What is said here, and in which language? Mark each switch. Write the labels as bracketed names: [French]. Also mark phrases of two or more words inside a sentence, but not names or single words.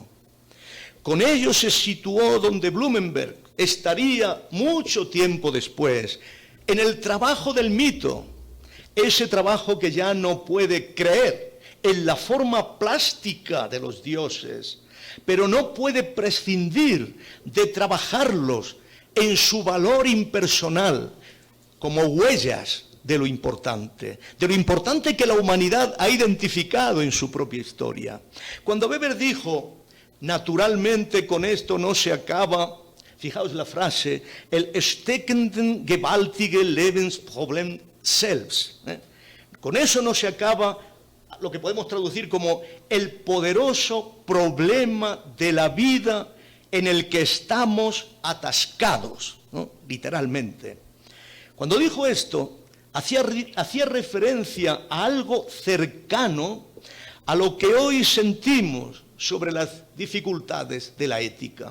[Spanish] Con ello se situó donde Blumenberg estaría mucho tiempo después, en el trabajo del mito, ese trabajo que ya no puede creer en la forma plástica de los dioses, pero no puede prescindir de trabajarlos en su valor impersonal, como huellas de lo importante que la humanidad ha identificado en su propia historia. Cuando Weber dijo, naturalmente con esto no se acaba, fijaos la frase, el [German] steckenden gewaltige Lebensproblem selbst. [Spanish] Con eso no se acaba lo que podemos traducir como el poderoso problema de la vida en el que estamos atascados, ¿no? Literalmente. Cuando dijo esto, hacía referencia a algo cercano a lo que hoy sentimos sobre las dificultades de la ética.